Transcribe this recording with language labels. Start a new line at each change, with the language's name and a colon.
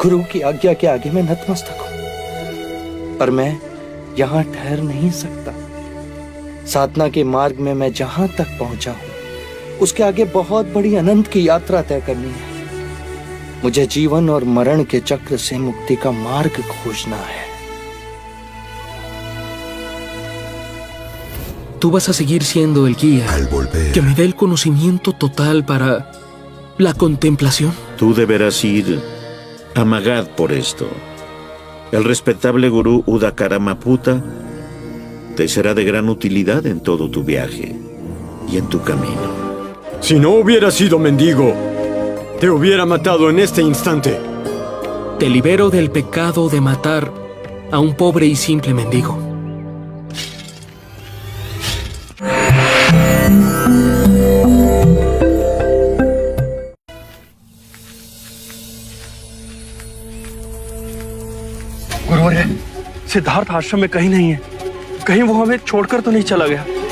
Hindi: गुरु की आज्ञा के आगे मैं नतमस्तक हूं, पर मैं यहां ठहर नहीं सकता। साधना के मार्ग में मैं जहां तक पहुंचा हूं, उसके आगे बहुत बड़ी अनंत की यात्रा तय करनी है। मुझे जीवन और मरण के चक्र से मुक्ति का मार्ग खोजना है।
Spanish: Tú vas a seguir siendo el guía que me dé el conocimiento total para la contemplación. Tú deberás ir a Magad por esto. El respetable gurú Udakaramaputa te será de gran utilidad en todo tu viaje y en tu camino. Si no hubiera sido mendigo, te hubiera matado en este instante. Te libero del pecado de matar a un pobre y simple mendigo.
Hindi: गुरुवर्य, Siddharth आश्रम में कहीं नहीं है। कहीं वो हमें छोड़कर तो नहीं चला गया?